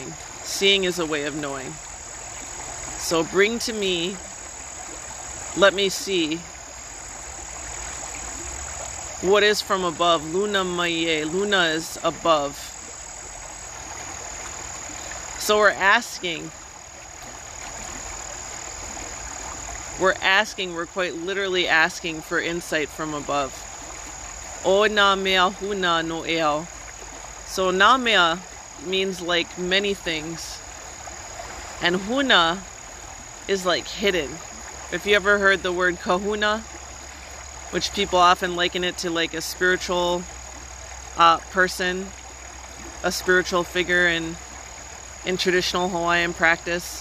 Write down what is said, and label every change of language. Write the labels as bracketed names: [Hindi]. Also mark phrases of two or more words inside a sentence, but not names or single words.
[English] Seeing is a way of knowing. So bring to me, let me see what is from above. [Hawaiian] Luna Maie. [English] Luna is above. So we're quite literally asking for insight from above. [Hawaiian] O na mea huna no eo. [English] So na mea means like many things, and huna is like hidden. If you ever heard the word kahuna, which people often liken it to like a spiritual person, a spiritual figure in traditional Hawaiian practice.